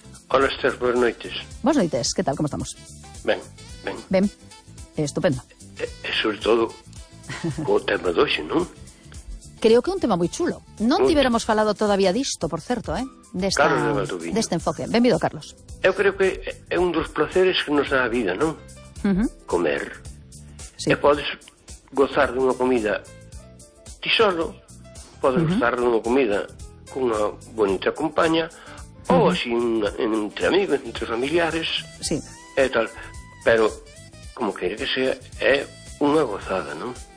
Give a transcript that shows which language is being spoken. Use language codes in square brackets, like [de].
[es] Hola, Esther. Buenas noches. Buenas noches. ¿Qué tal? ¿Cómo estamos? Bien, bien. Bien. Estupendo. [gl] Sobre todo, o tema 2, ¿no? [es] Creo que un tema muy chulo. [gl] No te hubiéramos falado todavía disto, por certo, deste enfoque. Benvido, Carlos. Eu creo que é un dos placeres que nos dá a vida, non? Uh-huh. Comer. [es] Sí. [gl] E podes gozar dunha comida ti solo, podes gozar dunha comida cunha bonita compaña, ou así entre amigos, entre familiares, [es] sí. [gl] E tal. Pero, como quere que sea, é unha gozada, non?